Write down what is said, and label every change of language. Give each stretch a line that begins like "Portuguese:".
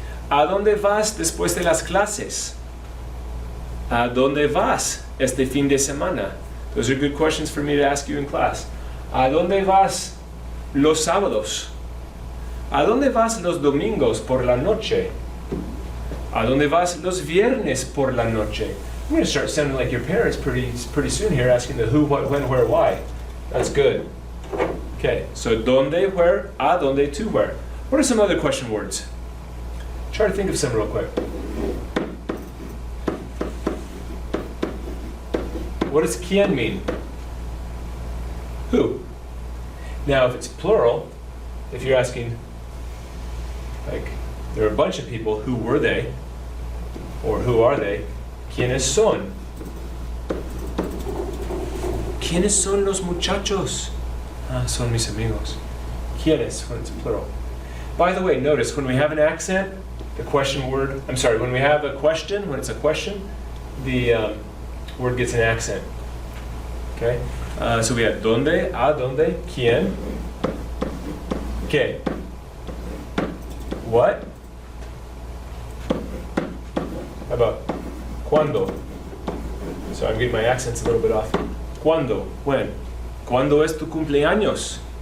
Spanish: ¿A dónde vas después de las clases? ¿A dónde vas este fin de semana?
English: Those are good questions for me to ask you in class.
Spanish: ¿A dónde vas los sábados? ¿A dónde vas los domingos por la noche? ¿A dónde vas los viernes por la noche?
English: I'm going to start sounding like your parents pretty soon here, asking the who, what, when, where, why. That's good. Okay, so ¿dónde, where, a dónde, to where. What are some other question words? Try to think of some real quick. What does quién mean? Who? Now, if it's plural, if you're asking, like, there are a bunch of people, who were they? Or who are they?
Spanish: ¿Quiénes son? ¿Quiénes son los muchachos? Son mis amigos. ¿Quiénes?
English: When it's plural. By the way, notice when we have an accent, the question word, when we have a question, when it's a question, the word gets an accent. Okay? So we have ¿dónde? ¿A dónde? ¿Quién? ¿Qué? What? How about ¿cuándo? So I'm getting my accents a little bit off. ¿Cuándo? When?
Spanish: ¿Cuándo es tu cumpleaños?